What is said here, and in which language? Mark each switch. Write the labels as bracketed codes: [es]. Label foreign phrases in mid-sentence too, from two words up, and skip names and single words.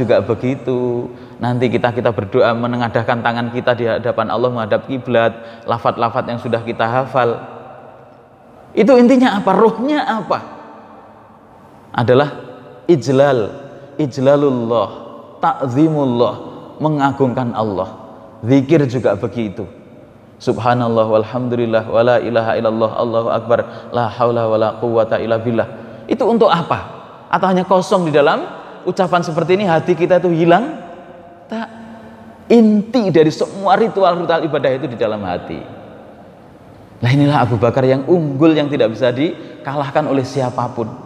[id] Doa juga begitu, nanti kita berdoa menengadahkan tangan kita di hadapan Allah menghadap kiblat, lafaz-lafaz yang sudah kita hafal. Itu intinya apa? Rohnya apa? Adalah ijlalullah, ta'zimullah, mengagungkan Allah. Zikir juga begitu. [ar] سبحان الله والحمد لله ولا إله إلا الله الله أكبر لا حول ولا قوة إلا بالله. [id] Itu untuk apa? Atau hanya kosong di dalam ucapan seperti ini hati kita itu hilang? Tak. Inti dari semua ritual ibadah itu di dalam hati. Nah inilah Abu Bakar yang unggul, yang tidak bisa dikalahkan oleh siapapun.